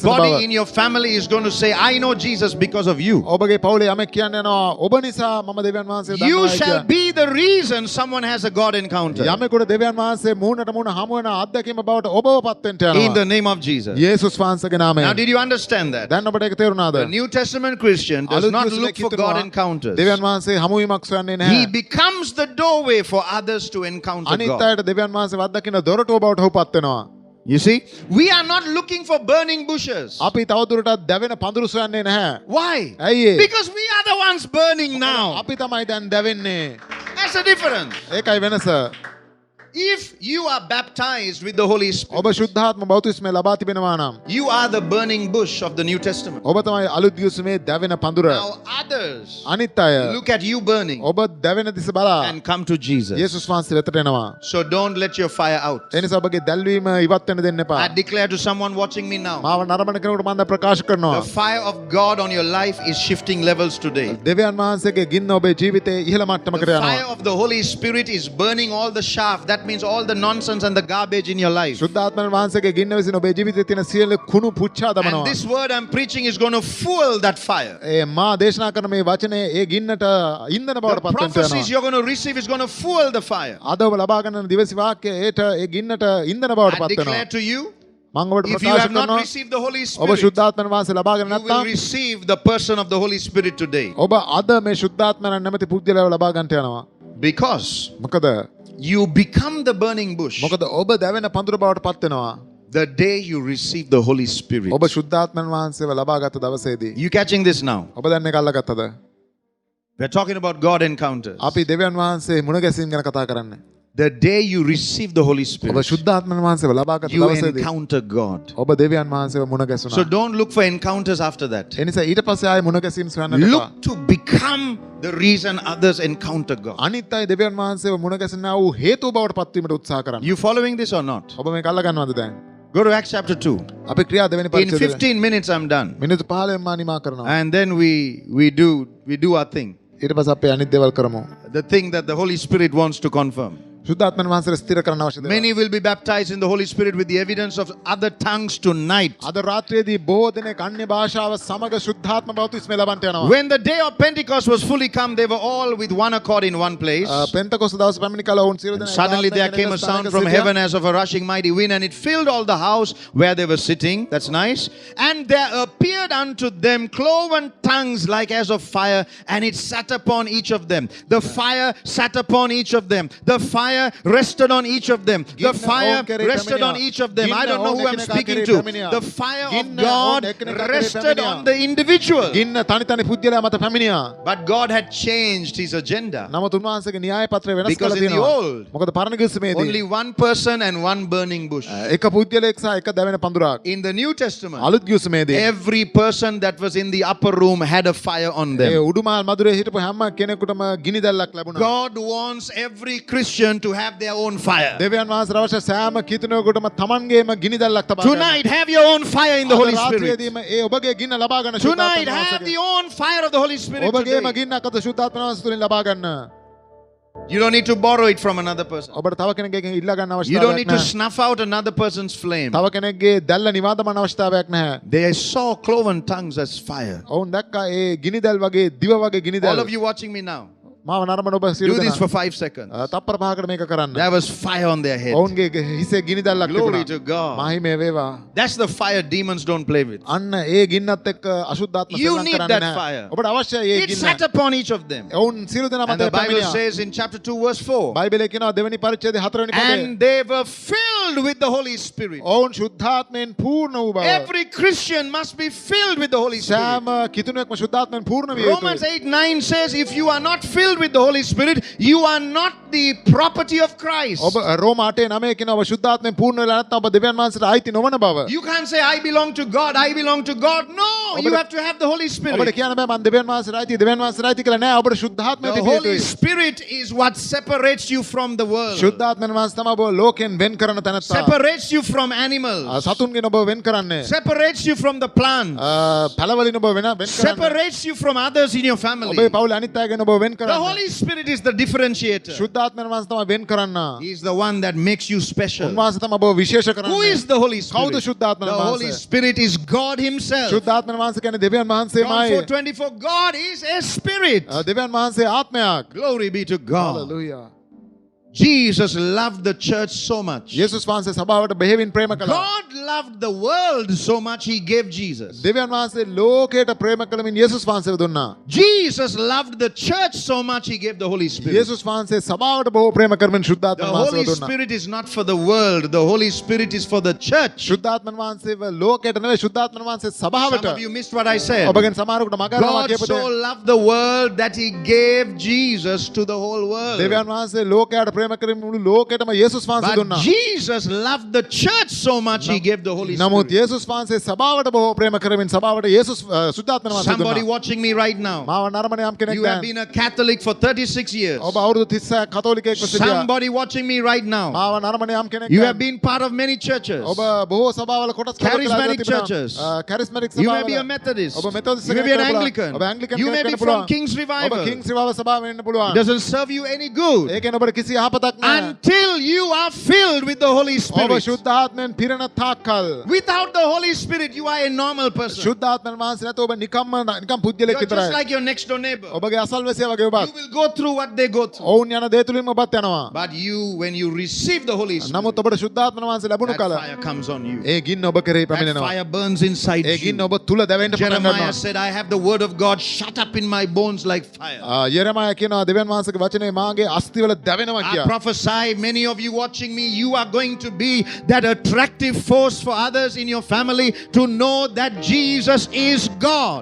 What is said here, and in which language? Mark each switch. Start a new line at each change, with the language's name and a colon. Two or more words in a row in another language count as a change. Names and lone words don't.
English: Somebody
Sinhala: බව.
English: in your family is going to say, I know Jesus because of you.
Sinhala: ඔබගේ පවුලේ යමෙක් කියන්නේ යනවා ඔබ නිසා මම දෙවියන් වහන්සේ
English: You
Sinhala: දන්නවා
English: shall
Sinhala: කියලා.
English: be the reason someone has a God encounter.
Sinhala: යමෙකුට දෙවියන් වහන්සේ මූණට මූණ හමු වෙන අත්දැකීම බවට ඔබව පත් වෙන්න
English: In the
Sinhala: යනවා.
English: name of Jesus.
Sinhala: යේසුස් වහන්සේගේ
English: Now,
Sinhala: නාමයෙන්.
English: did you understand that?
Sinhala: දැන් ඔබට ඒක තේරුණාද?
English: The New Testament Christian does
Sinhala: අලුත්
English: not
Sinhala: කිවිසුමේ
English: look for
Sinhala: කිතුනවා,
English: God encounters.
Sinhala: දෙවියන් වහන්සේ හමුවීමක් සොයන්නේ
English: He
Sinhala: නැහැ.
English: becomes the doorway for others to encounter
Sinhala: අනිත්
English: God.
Sinhala: අයට දෙවියන් වහන්සේ අත්දකින්න දොරටුව බවට ඔහු පත් වෙනවා.
English: You see, we are not looking for burning bushes.
Sinhala: අපි තවදුරටත් දැවෙන පඳුරු සොයන්නේ නැහැ.
English: Why?
Sinhala: ඇයි ඒ?
English: Because we are the ones burning now.
Sinhala: අපි තමයි දැන් දැවෙන්නේ.
English: That's the difference.
Sinhala: ඒකයි වෙනස.
English: If you are baptized with the Holy Spirit,
Sinhala: ඔබ ශුද්ධාත්ම බෞතිස්මය ලබා තිබෙනවා නම්
English: you are the burning bush of the New Testament.
Sinhala: ඔබ තමයි අලුත් ගිවිසුමේ දැවෙන පඳුර.
English: Now others
Sinhala: අනිත් අය
English: look at you burning
Sinhala: ඔබ දැවෙන දිස බලා
English: and come to Jesus.
Sinhala: යේසුස් වහන්සේ වෙතට එනවා.
English: So don't let your fire out.
Sinhala: ඒ නිසා ඔබගේ දැල්වීම ඉවත් වෙන්න දෙන්න එපා.
English: I declare to someone watching me now,
Sinhala: මාව නරඹන කෙනෙකුට මම දැන් ප්‍රකාශ කරනවා.
English: the fire of God on your life is shifting levels today.
Sinhala: දෙවියන් වහන්සේගේ ගින්න ඔබේ ජීවිතයේ ඉහළ මට්ටමකට
English: The
Sinhala: යනවා.
English: fire of the Holy Spirit is burning all the chaff. That means all the nonsense and the garbage in your life.
Sinhala: ශුද්ධාත්මයන් වහන්සේගේ ගින්න විසින් ඔබේ ජීවිතයේ තියෙන සියලු කුණු පුච්චා
English: And
Sinhala: දමනවා.
English: this word I'm preaching is going to fuel that fire.
Sinhala: ඒ මා දේශනා කරන මේ වචනේ ඒ ගින්නට ඉන්ධන
English: The
Sinhala: බවට පත් වෙන්න
English: prophecies
Sinhala: යනවා.
English: you're going to receive is going to fuel the fire.
Sinhala: අද ඔබ ලබා ගන්න දිවසි වාක්‍යය ඒට ඒ ගින්නට ඉන්ධන බවට
English: I
Sinhala: පත්
English: declare
Sinhala: වෙනවා.
English: to you,
Sinhala: මම ඔබට
English: if you
Sinhala: ප්‍රකාශ
English: have not
Sinhala: කරනවා
English: received the Holy
Sinhala: ඔබ
English: Spirit,
Sinhala: ශුද්ධාත්මයන් වහන්සේ ලබාගෙන
English: you will
Sinhala: නැත්නම්
English: receive the person of the Holy Spirit today.
Sinhala: ඔබ අද මේ ශුද්ධාත්මයන් නැමැති පුද්ගලයාව ලබා ගන්නට යනවා.
English: Because
Sinhala: මොකද
English: you become the burning bush
Sinhala: මොකද ඔබ දැවෙන පඳුර බවට පත් වෙනවා.
English: the day you receive the Holy Spirit.
Sinhala: ඔබ ශුද්ධාත්මයන් වහන්සේව ලබාගත් දවසේදී.
English: You catching this now?
Sinhala: ඔබ දැන් මේක අල්ලගත්තද?
English: We're talking about God encounters.
Sinhala: අපි දෙවියන් වහන්සේ මුණ ගැසීම් ගැන කතා කරන්නේ.
English: the day you receive the Holy
Sinhala: ඔබ
English: Spirit,
Sinhala: ශුද්ධාත්මන වහන්සේව ලබාගත්
English: you
Sinhala: දවසේදී
English: encounter God.
Sinhala: ඔබ දෙවියන් වහන්සේව මුණ
English: So
Sinhala: ගැසුණා.
English: don't look for encounters after that.
Sinhala: ඒ නිසා ඊට පස්සේ ආයේ මුණ ගැසීම් සොයන්නට එපා.
English: Look to become the reason others encounter God.
Sinhala: අනිත් අය දෙවියන් වහන්සේව මුණ ගැසෙනා වූ හේතුව බවට පත්වීමට උත්සාහ කරන්න.
English: You following this or not?
Sinhala: ඔබ මේක අල්ල ගන්නවද දැන්?
English: Go to Acts chapter 2.
Sinhala: අපි ක්‍රියා දෙවෙනි
English: In
Sinhala: පරිච්ඡේදය
English: 15 minutes I'm done.
Sinhala: මිනිත්තු 15න් මා නිමා කරනවා.
English: And then we do our thing.
Sinhala: ඊට පස්සේ අපි අනිත් දේවල් කරමු.
English: The thing that the Holy Spirit wants to confirm.
Sinhala: ශුද්ධාත්මන වහන්සේව ස්ථිර කරන්න අවශ්‍ය දේවල්.
English: Many will be baptized in the Holy Spirit with the evidence of other tongues tonight.
Sinhala: අද රාත්‍රියේදී බොහෝ දෙනෙක් අන්‍ය භාෂාව සමග ශුද්ධාත්ම බවතුස්මේ ලබන්නට යනවා.
English: When the day of Pentecost was fully come, they were all with one accord in one place.
Sinhala: පෙන්තකොස්ත දවස් පැමිණි කල වුන් සියලු දෙනා
English: Suddenly there came a sound from heaven as of a rushing mighty wind, and it filled all the house where they were sitting. That's nice. And there appeared unto them cloven tongues like as of fire, and it sat upon each of them. The fire sat upon each of them. The fire rested on each of them. The fire rested on each of them. I don't know who I'm speaking to. The fire of God rested on the individual.
Sinhala: ගින්න තනි තනි පුද්ගලයා මත පැමිණියා.
English: But God had changed his agenda.
Sinhala: නමුත් උන්වහන්සේගේ න්‍යාය පත්‍රය වෙනස්
English: Because
Sinhala: කරලා
English: in the
Sinhala: තියෙනවා.
English: old,
Sinhala: මොකද පරණ කිස්මේදී
English: only one person and one burning bush.
Sinhala: එක පුද්ගලයෙක් සහ එක දැවෙන පඳුරක්.
English: In the New Testament,
Sinhala: අලුත් කිස්මේදී
English: every person that was in the upper room had a fire on
Sinhala: ඒ
English: them.
Sinhala: උඩුමහල් මధుරේ හිටපු හැම කෙනෙකුටම ගිනි දැල්ලක් ලැබුණා.
English: God wants every Christian to have their own fire.
Sinhala: දෙවියන් වහන්සේ අවශ්‍ය සෑම කිතුණෙකුටම තමන්ගේම ගිනි දැල්ලක් තබා ගන්න.
English: Tonight, have your own fire in the Holy Spirit.
Sinhala: රාත්‍රියේදීම ඒ ඔබගේ ගින්න ලබා ගන්න
English: Tonight,
Sinhala: ශුද්ධාත්ම
English: have
Sinhala: වහන්සේගේ.
English: the own fire of the Holy Spirit
Sinhala: ඔබගේම
English: today.
Sinhala: ගින්නක් අත ශුද්ධාත්ම වහන්සේ තුලින් ලබා ගන්න.
English: You don't need to borrow it from another person.
Sinhala: ඔබට තව කෙනෙක්ගෙන් ඉල්ලා ගන්න
English: You don't
Sinhala: අවශ්‍යතාවයක්
English: need to
Sinhala: නැහැ.
English: snuff out another person's flame.
Sinhala: තව කෙනෙක්ගේ දැල්ල නිවා දමන්න අවශ්‍යතාවයක් නැහැ.
English: They saw cloven tongues as fire.
Sinhala: ඔවුන් දැක්කා ඒ ගිනි දැල් වගේ දිව වගේ ගිනි
English: All
Sinhala: දැල්.
English: of you watching me now,
Sinhala: මාව නරඹන ඔබ සියලු
English: do this
Sinhala: දෙනා
English: for 5 seconds.
Sinhala: තප්පර 5කට මේක කරන්න.
English: There was fire on their head.
Sinhala: ඔවුන්ගේ හිසේ ගිනි දැල්ලක්
English: Glory
Sinhala: තිබුණා.
English: to God.
Sinhala: මහිමේ වේවා.
English: That's the fire demons don't play with.
Sinhala: අන්න ඒ ගින්නත් එක්ක අශුද්ධාත්ම
English: You
Sinhala: සෙල්ලම්
English: need
Sinhala: කරන්නේ
English: that
Sinhala: නැහැ.
English: fire.
Sinhala: ඔබට අවශ්‍යයි ඒ
English: It
Sinhala: ගින්න.
English: sat upon each of them.
Sinhala: ඔවුන් සියලු දෙනා
English: And
Sinhala: මත
English: the Bible
Sinhala: පැමිණියා.
English: says in chapter 2 verse 4,
Sinhala: බයිබලයේ කියනවා දෙවෙනි පරිච්ඡේදයේ 4 වෙනි පදයේ.
English: and they were filled with the Holy Spirit.
Sinhala: ඔවුන් ශුද්ධාත්මයෙන් පූර්ණ වූ බව.
English: Every Christian must be filled with the Holy Spirit.
Sinhala: සෑම කිතුණෙක්ම ශුද්ධාත්මයෙන් පූර්ණ විය
English: Romans
Sinhala: යුතුයි.
English: 8:9 says, if you are not filled with the Holy Spirit, you are not the property of Christ.
Sinhala: ඔබ රෝම 8:9 කියනවා ඔබ ශුද්ධාත්මයෙන් පූර්ණ වෙලා නැත්නම් ඔබ දෙවියන් වහන්සේට අයිති නොවන බව.
English: You can't say, I belong to God, I belong to God. No, you have to have the Holy
Sinhala: ඔබට
English: Spirit.
Sinhala: කියන්න බෑ මම දෙවියන් වහන්සේට අයිති දෙවියන් වහන්සේට අයිති කියලා නෑ ඔබට ශුද්ධාත්මය
English: The
Sinhala: තිබිය
English: Holy
Sinhala: යුතුයි.
English: Spirit is what separates you from the world,
Sinhala: ශුද්ධාත්මයන් වහන්සේ තමයි ඔබ ලෝකෙන් වෙන් කරන තැනත්තා.
English: separates you from animals,
Sinhala: සතුන්ගෙන් ඔබ වෙන් කරන්නේ.
English: separates you from the plants,
Sinhala: පළවලින් ඔබ වෙන් කරන්නේ.
English: separates you from others in your family.
Sinhala: ඔබේ පවුලේ අනිත් අයගෙන් ඔබ වෙන්
English: The
Sinhala: කරන්නේ.
English: Holy Spirit is the differentiator.
Sinhala: ශුද්ධාත්මයන් වහන්සේ තමයි වෙන් කරන්න.
English: He is the one that makes you special.
Sinhala: උන්වහන්සේ තමයි ඔබ විශේෂ
English: Who
Sinhala: කරන්නේ.
English: is the Holy Spirit?
Sinhala: කවුද ශුද්ධාත්මයන්
English: The Holy
Sinhala: වහන්සේ?
English: Spirit is God Himself.
Sinhala: ශුද්ධාත්මයන් වහන්සේ කියන්නේ දෙවියන්
English: John
Sinhala: වහන්සේමයි.
English: 4:24, God is a spirit.
Sinhala: දෙවියන් වහන්සේ ආත්මයක්.
English: Glory be to God. Hallelujah. Jesus loved the church so much.
Sinhala: යේසුස් වහන්සේ සභාවට බෙහෙවින් ප්‍රේම කළා.
English: God loved the world so much He gave Jesus.
Sinhala: දෙවියන් වහන්සේ ලෝකයට ප්‍රේම කළමින් යේසුස් වහන්සේව දුන්නා.
English: Jesus loved the church so much He gave the Holy Spirit.
Sinhala: යේසුස් වහන්සේ සභාවට බොහෝ ප්‍රේම කරමින්
English: The
Sinhala: ශුද්ධාත්මයන් වහන්සේව
English: Holy
Sinhala: දුන්නා.
English: Spirit is not for the world. The Holy Spirit is for the church.
Sinhala: ශුද්ධාත්මයන් වහන්සේව ලෝකයට නෙවෙයි ශුද්ධාත්මයන් වහන්සේ
English: Some
Sinhala: සභාවට.
English: of you missed what I said.
Sinhala: ඔබගෙන් සමහරකට මගහරවා
English: God
Sinhala: කියපු
English: so
Sinhala: දේ.
English: loved the world that He gave Jesus to the whole world.
Sinhala: දෙවියන් වහන්සේ ලෝකයට ප්‍රේම කරමින් මුළු ලෝකෙටම යේසුස් වහන්සේ
English: But
Sinhala: දුන්නා.
English: Jesus loved the church so much He gave the Holy
Sinhala: නමුත්
English: Spirit.
Sinhala: යේසුස් වහන්සේ සභාවට බොහෝ ප්‍රේම කරමින් සභාවට යේසුස් ශුද්ධාත්මයන් වහන්සේ
English: Somebody
Sinhala: දුන්නා.
English: watching me right now.
Sinhala: මාව නරඹන යම් කෙනෙක්
English: You have
Sinhala: දැන්
English: been a Catholic for 36 years.
Sinhala: ඔබ අවුරුදු 36ක් කතෝලිකයෙක්ව සිටියා.
English: Somebody watching me right now.
Sinhala: මාව නරඹන යම් කෙනෙක්
English: You
Sinhala: දැන්
English: have been part of many churches.
Sinhala: ඔබ බොහෝ සභාවල කොටස්
English: Charismatic churches.
Sinhala: charismatic
English: You may be a
Sinhala: සභාවල
English: Methodist.
Sinhala: ඔබ මෙතොදිස්ට
English: You may be an
Sinhala: කෙනෙක් වෙන්න
English: Anglican.
Sinhala: පුළුවන්. ඔබ ඇන්ග්ලිකන්
English: You may
Sinhala: කෙනෙක්
English: be
Sinhala: වෙන්න
English: from
Sinhala: පුළුවන්.
English: King's
Sinhala: ඔබ
English: Revival.
Sinhala: කිංස් රිවයිවල් සභාව වෙන්න
English: It
Sinhala: පුළුවන්.
English: doesn't serve you any good
Sinhala: ඒකෙන් ඔබට කිසි යහපතක් නැහැ.
English: until you are filled with the Holy
Sinhala: ඔබ
English: Spirit.
Sinhala: ශුද්ධාත්මයෙන් පිරෙන තාක්කල්
English: Without the Holy Spirit, you are a normal person.
Sinhala: ශුද්ධාත්මයන් වහන්සේ නැතුව ඔබ නිකම් පුද්ගලෙක්
English: You're just
Sinhala: විතරයි.
English: like your next door neighbor.
Sinhala: ඔබගේ අසල්වැසියා වගේ
English: You
Sinhala: ඔබත්.
English: will go through what they go through.
Sinhala: ඔවුන් යන දේ තුලින්ම ඔබත් යනවා.
English: But you, when you receive the Holy Spirit,
Sinhala: නමුත් ඔබට ශුද්ධාත්මයන් වහන්සේ ලැබුණු
English: that
Sinhala: කල
English: fire comes on you.
Sinhala: ඒ ගින්න ඔබ කෙරෙහි
English: That
Sinhala: පැමිණෙනවා.
English: fire burns inside
Sinhala: ඒ
English: you.
Sinhala: ගින්න ඔබ තුල දැවෙන්න පටන්
English: Jeremiah
Sinhala: ගන්නවා.
English: said, I have the word of God shut up in my bones like fire.
Sinhala: යෙරමයා කියනවා දෙවියන් වහන්සේගේ වචනේ මාගේ අස්තිවල දැවෙනවා
English: I've කියා. prophesy, many of you watching me, you are going to be that attractive force for others in your family to know that Jesus is God.